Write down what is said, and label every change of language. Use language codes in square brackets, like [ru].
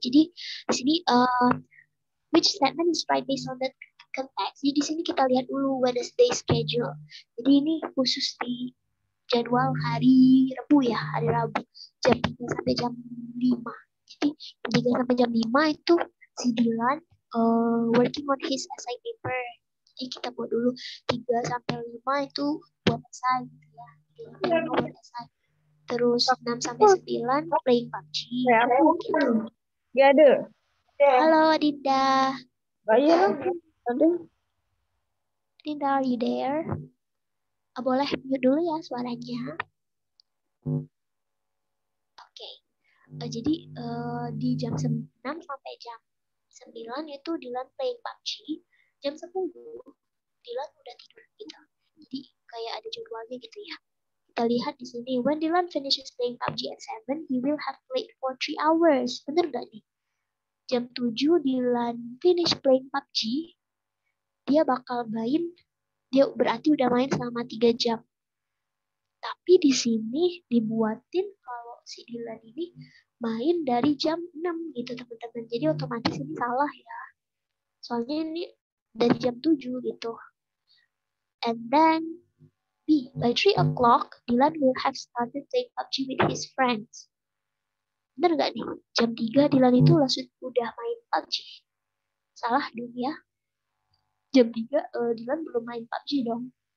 [id] Jadi di sini [en] which statement is right based on the context? [id] Jadi di sini kita lihat dulu Wednesday schedule. Jadi ini khusus di jadwal hari Rabu ya, hari Rabu jam 3 sampai jam 5. Jadi jam 3 sampai jam 5 itu si Dylan [en] working on his essay paper. [id] Jadi kita buat dulu 3 sampai 5 itu buat essay gitu ya. 3 sampai 5 buat essay. Terus 6 sampai 9 playing PUBG. Gitu. Ya ada. Halo Dinda. Bayar ada. [en] Dinda, are you there? [id] Boleh mute dulu ya suaranya. Oke. Jadi di jam 6 sampai jam 9 itu Dylan [en] playing PUBG. [id] Jam 10 Dylan udah tidur gitu. Jadi kayak ada jadwalnya gitu ya. [en] Kita lihat di sini, when Dylan finishes playing PUBG at 7, he will have played for 3 hours. [id] Bener gak nih? Jam 7 Dylan [en] finish playing PUBG, [id] dia bakal main, dia berarti udah main selama 3 jam. Tapi di sini dibuatin kalau si Dylan ini main dari jam 6 gitu teman-teman. Jadi otomatis ini salah ya. Soalnya ini dari jam 7 gitu. [en] And then B, by 3 o'clock, Dylan will have started playing PUBG with his friends. [id] Bener gak nih? Jam 3 Dylan itu langsung udah main PUBG. Salah dong ya. Jam 3 Dylan belum main PUBG dong.